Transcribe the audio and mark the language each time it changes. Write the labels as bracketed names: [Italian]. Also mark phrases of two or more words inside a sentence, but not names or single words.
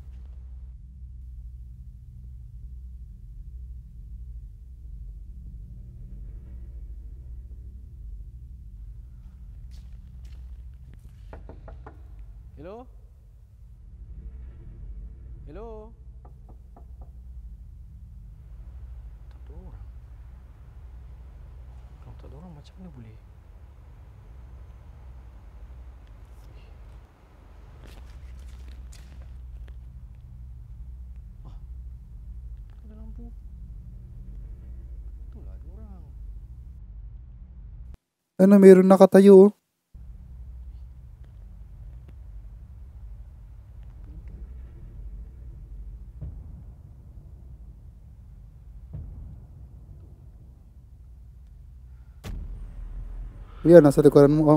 [Malay] Hello? Hello? Tak ada orang. Kalau tak ada orang macam mana boleh? Ah, ada lampu. Itulah ada orang. [Filipino] Ano, mayroon nakatayo oh. Yan, nasa likuran mo.